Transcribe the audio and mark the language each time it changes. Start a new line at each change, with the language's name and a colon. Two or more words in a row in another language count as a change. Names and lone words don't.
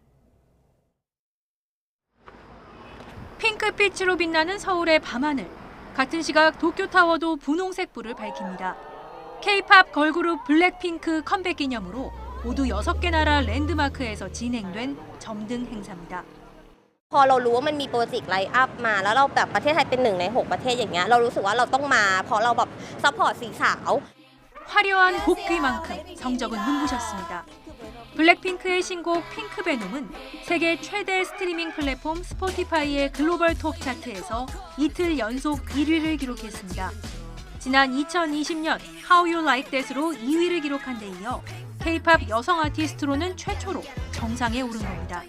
Korean: 핑크빛으로 빛나는 서울의 밤하늘. 같은 시각 도쿄타워도 분홍색 불을 밝힙니다. K-팝 걸그룹 블랙핑크 컴백 기념으로 모두 6개 나라 랜드마크에서 진행된 점등 행사입니다.
Thai: พอเรารู้ว่ามันมีโปรเจกต์ไลฟ์อัพมาแล้วเราแบบประเทศไทยเป็น1ใน6ประเทศอย่างเงี้ยเรารู้สึกว่าเราต้องมาเพราะเราแบบซัพพอร์ตสีสาว
Korean: 화려한 복귀만큼 성적은 눈부셨습니다. 블랙핑크의 신곡 핑크베놈은 세계 최대 스트리밍 플랫폼 스포티파이의 글로벌 톱 차트에서 이틀 연속 1위를 기록했습니다. 지난 2020년 How You Like That으로 2위를 기록한 데 이어 K-팝 여성 아티스트로는 최초로 정상에 오른 겁니다.